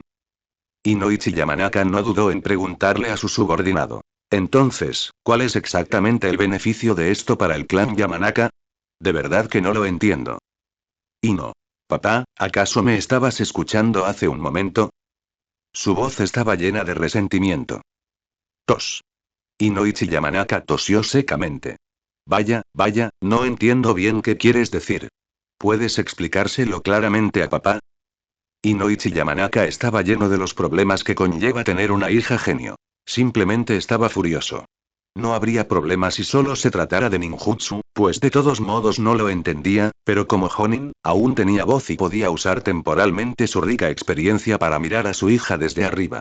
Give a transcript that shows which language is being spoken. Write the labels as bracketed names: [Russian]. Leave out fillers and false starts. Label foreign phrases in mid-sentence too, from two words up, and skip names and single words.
[Spanish] Inoichi Yamanaka no dudó en preguntarle a su subordinado: Entonces, ¿cuál es exactamente el beneficio de esto para el clan Yamanaka? De verdad que no lo entiendo. Ino. Papá, ¿acaso me estabas escuchando hace un momento? Su voz estaba llena de resentimiento. Tos. Inoichi Yamanaka tosió secamente. Vaya, no entiendo bien qué quieres decir. ¿Puedes explicárselo claramente a papá? Inoichi Yamanaka estaba lleno de los problemas que conlleva tener una hija genio. Simplemente estaba furioso. No habría problema si solo se tratara de ninjutsu, pues de todos modos no lo entendía, pero como Jonin, aún tenía voz y podía usar temporalmente su rica experiencia para mirar a su hija desde arriba.